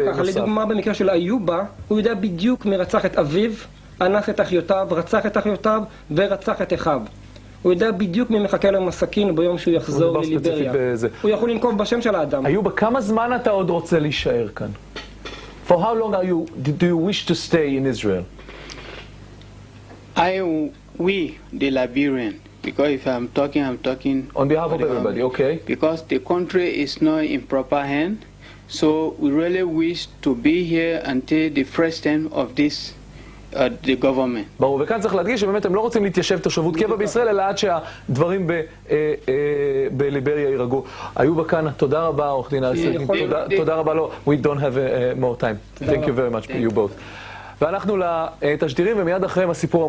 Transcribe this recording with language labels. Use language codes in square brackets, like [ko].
[he] בדיוק, לדוגמה במקרה של איובה, הוא יודע בדיוק מי רצח את אביו, אנס את אחיותיו, רצח את אחיותיו ורצח את אחיו. הוא יודע בדיוק מי מחכה להם הסכין ביום שהוא יחזור לליבריה. הוא יכול לנקוב בשם של האדם. איוב, כמה זמן אתה עוד רוצה להישאר כאן? [en] For how long do you wish to stay in Israel? We, the Liberian, because if I'm talking on behalf of everybody, okay? Because the country is not in proper hand, so we really wish to be here until the first end of this the government. [he] ברור, וכאן צריך להדגיש שבאמת הם לא רוצים להתיישב תושבות קבע בישראל, אלא עד שהדברים בליבריה יירגעו. איוב כאן, תודה רבה, עורך דין אריס ריבלין, תודה רבה לו. [en] We don't have more time. Thank you very much, you both. [he] ואנחנו לתשדירים, ומיד אחריהם הסיפור המופלא.